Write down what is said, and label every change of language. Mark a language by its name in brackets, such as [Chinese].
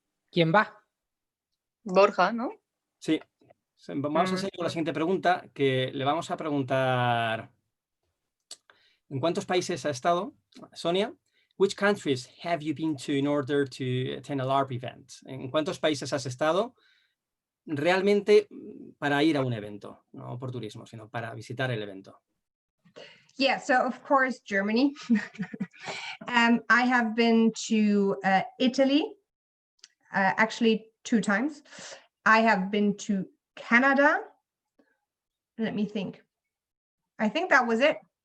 [Spanish] ¿Quién va? Borja, ¿no? Sí. Vamos a seguir con la siguiente pregunta, que le vamos a preguntar ¿en cuántos países ha estado, Sonia? [English] Which countries have you been to in order to attend a LARP event? [Spanish] ¿En cuántos países has estado realmente para ir a un evento? No por turismo, sino para visitar el evento. [English] Yeah, so of course, Germany. I have been to Italy, actually 2 times. I have been to Canada. Let me think. I think that was it.